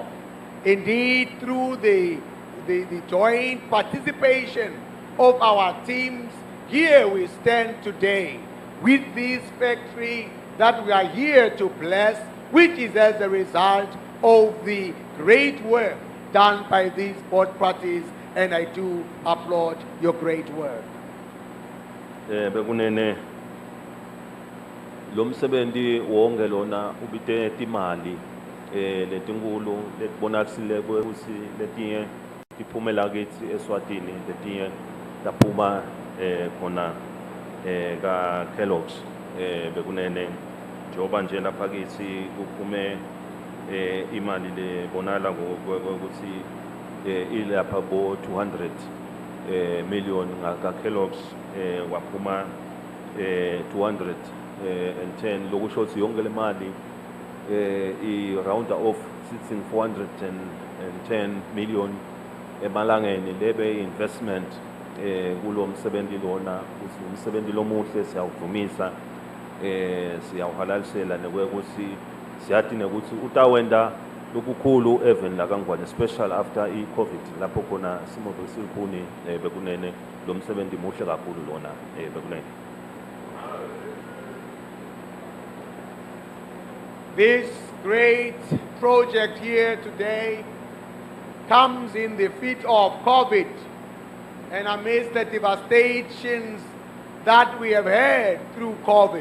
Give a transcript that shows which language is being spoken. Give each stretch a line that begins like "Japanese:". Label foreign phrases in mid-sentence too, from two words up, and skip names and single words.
English: Indeed, through the joint participation of our teams, here we stand today with this factory that we are here to bless, which is as a result of the great work done by these both parties, and I do applaud your great work.
Swati: Bekunene lo msebenzi wonke lona ubite timali letinkulu letibonakalisile ukuthi letinye tiphumela kithi Eswatini letinye taphuma khona ka Kellogg's bekunene njoba nje lapha kithi kuphume imali lebonala ukuthi ilapha bo 200 million ka Kellogg's waphuma 210 lokusho ukuthi yonke le mali
English: I round off
Swati: sitting 410 million emalangeni lebe investment kulo msebenzi lona ukuthi umsebenzi lomuhle siyawuvumisa siyawuhalalisela nekwekuthi siyathi nekuthi utawenda lokukhulu even la kangwane special after i-COVID lapho khona simo besilikhuni bekunene lo msebenzi muhle kakhulu lona bekunene.
English: This great project here today comes in the fit of COVID and amidst the devastations that we have had through COVID.